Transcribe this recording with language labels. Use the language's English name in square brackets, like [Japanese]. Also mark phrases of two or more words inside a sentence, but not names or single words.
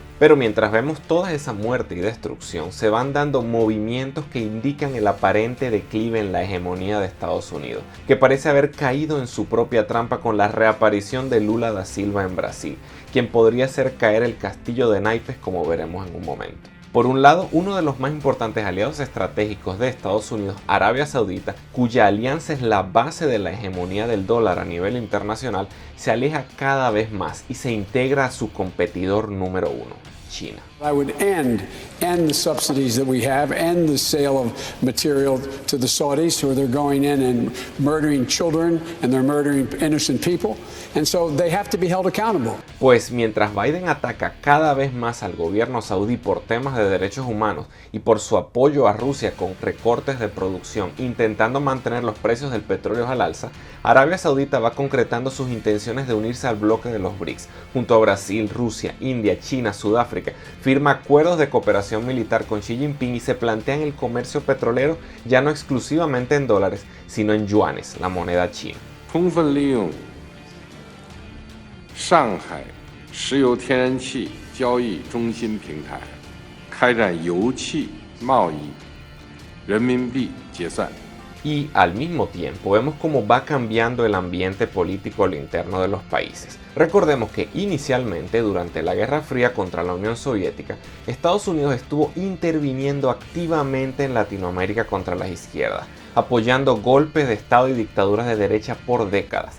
[Spanish] Pero mientras vemos toda esa muerte y destrucción, se van dando movimientos que indican el aparente declive en la hegemonía de Estados Unidos, que parece haber caído en su propia trampa con la reaparición de Lula da Silva en Brasil, quien podría hacer caer el castillo de naipes como veremos en un momento. Por un lado, uno de los más importantes aliados estratégicos de Estados Unidos, Arabia Saudita, cuya alianza es la base de la hegemonía del dólar a nivel internacional, se aleja cada vez más y se integra a su competidor número uno, China. [English] I would end the subsidies that we have, end the sale of material to the Saudis who are going in and murdering children and they're murdering innocent people. And so they have to be held accountable. [Spanish] Pues mientras Biden ataca cada vez más al gobierno saudí por temas de derechos humanos y por su apoyo a Rusia con recortes de producción, intentando mantener los precios del petróleo al alza, Arabia Saudita va concretando sus intenciones de unirse al bloque de los BRICS, junto a Brasil, Rusia, India, China, Sudáfrica. Firma acuerdos de cooperación militar con Xi Jinping y se plantean el comercio petrolero ya no exclusivamente en dólares, sino en yuanes, la moneda china. [Chinese] 充分利用上海石油天然气交易中心平台，开展油气贸易人民币结算。 [Spanish] Y al mismo tiempo vemos cómo va cambiando el ambiente político a lo interno de los países. Recordemos que inicialmente, durante la Guerra Fría contra la Unión Soviética, Estados Unidos estuvo interviniendo activamente en Latinoamérica contra las izquierdas, apoyando golpes de Estado y dictaduras de derecha por décadas.